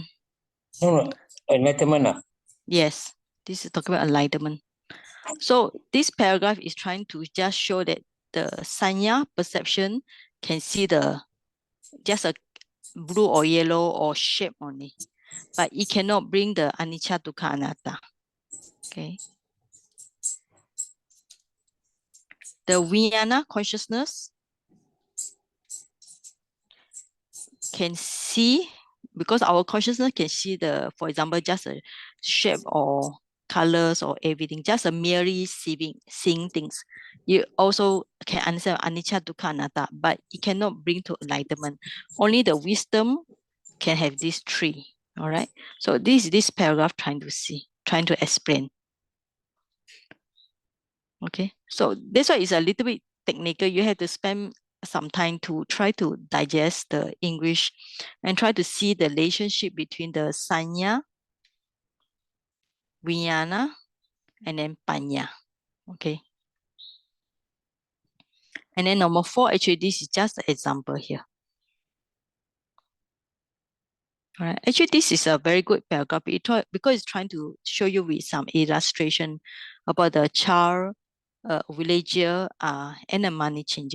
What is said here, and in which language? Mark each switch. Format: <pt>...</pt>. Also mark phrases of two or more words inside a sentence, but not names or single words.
<en>No, enlightenment. Yes. This is talking about enlightenment. So this paragraph is trying to just show that the sanya perception can see the just a blue or yellow or shape only, but it cannot bring the</en> <pi>anicca dukkha anatta.</pi> <en>Okay. The vijnana consciousness can see, because our consciousness can see the, for example, just a shape or colors or everything, just a merely seeing things. You also can understand</en> <pi>anicca dukkha anatta,</pi> <en>but it cannot bring to enlightenment. Only the wisdom can have these three. All right. So this paragraph trying to explain. Okay. So that's why it's a little bit technical. You have to spend some time to try to digest the English and try to see the relationship between the sanya, vijnana, and then panya. Okay. And then number 4, actually, this is just an example here. All right. Actually, this is a very good paragraph because it's trying to show you with some illustration about the child, villager, and a money changer.</en>